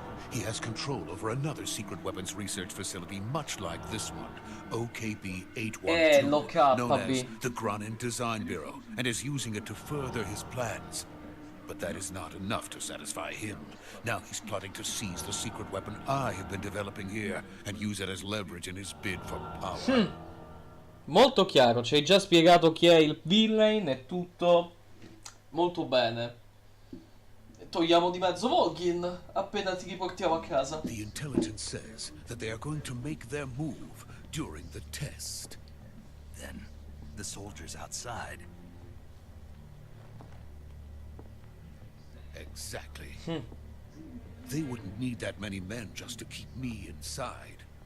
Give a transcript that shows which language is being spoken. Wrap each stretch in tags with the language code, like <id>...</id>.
<en>He has control over another secret weapons research facility much like this one, OKB-812,</en> <it>lo cappa,</it> <en>known as B. the Granin Design Bureau, and is using it to further his plans. But that is not enough to satisfy him. Now he's plotting to seize the secret weapon I have been developing here and use it as leverage in his bid for power.</en> <it>Molto chiaro, ci hai già spiegato chi è il villain e tutto molto bene. togliamo di mezzo Volgin appena ti riportiamo a casa.</it> <en>The intelligence says that they are going to make their move during the test. Then, the soldiers outside. Exactly. They wouldn't need that many men just to keep me inside.</en>